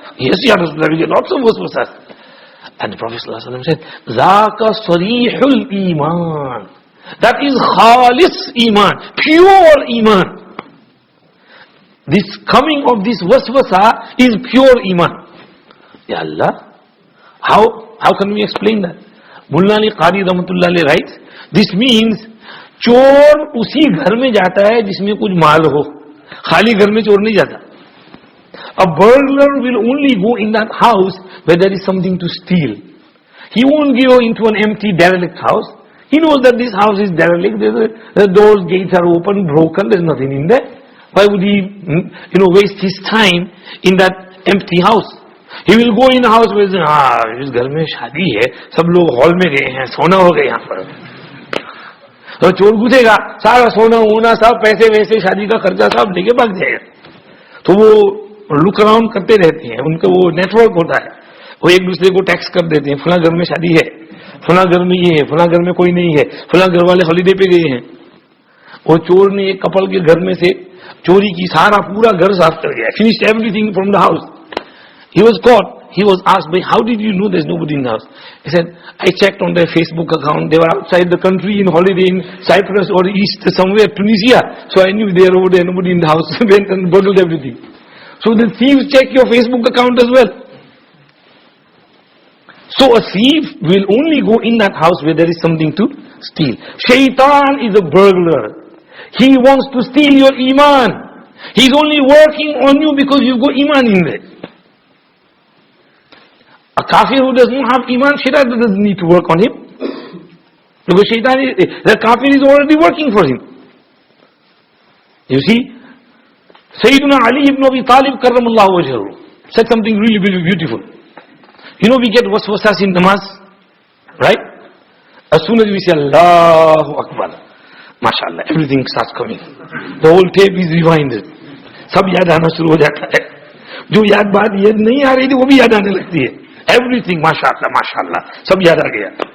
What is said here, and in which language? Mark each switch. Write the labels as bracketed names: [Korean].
[English] Yes, Ya Rasulullah, we get lots of waswasas. And the Prophet ﷺ said, [Arabic] Zaka sarihul iman. [English] That is khalis iman, pure iman. This coming of this waswasa is pure iman. Ya Allah, how can we explain that? [Hindi] Mullah Ali Qari Rahmatullah Ali [English] writes, this means, [Hindi] चोर उसी घर में जाता है जिसमें कुछ माल हो, खाली घर में चोर नहीं जाता. [English] A burglar will only go in that house where there is something to steal. He won't go into an empty, derelict house. He knows that this house is derelict. The doors, gates are open, broken. There's nothing in there. Why would he, waste his time in that empty house? He will go in a house where [Hindi] इस घर में शादी है, सब लोग hall में गए हैं, सोना हो गए यहाँ पर. तो चोर घुसेगा, सारा सोना होना, सब पैसे वैसे, शादी का खर्चा सब लेके भाग जाएगा. तो वो लुक अराउंड करते रहते हैं, उनका वो नेटवर्क होता है. वो एक दूसरे को टैक्स कर देते हैं, फला घर में शादी है, फला घर में ये है, फला घर में कोई नहीं है, फला घर वाले हॉलीडे पे गए हैं. वो चोर ने एक कपल के घर में से चोरी की, सारा पूरा घर साफ कर गया, [English] finished everything from the house. He was caught. He was asked, how did you know there's nobody in the house? He said, I checked on their Facebook account. They were outside the country in holiday in Cyprus or East somewhere, Tunisia. So I knew they were over there, nobody in the house. Went and burgled everything. So the thieves check your Facebook account as well. So a thief will only go in that house where there is something to steal. Shaitan is a burglar. He wants to steal your iman. He's only working on you because you've got iman in there. A kafir who does not have iman, shaitan doesn't need to work on him. Because the kafir is already working for him. You see, Sayyidina Ali ibn Abi Talib karramallahu wajhahu said something really, really beautiful. We get waswasas in namaz, right? As soon as we say Allahu Akbar, mashallah, everything starts coming. The whole tape is rewinded. [Hindi] Sab yaad aana shuru ho jata hai. जो याद बात याद नहीं आ रही थी वो भी याद आने लगती है. Everything, mashallah, mashallah, सब याद आ गया.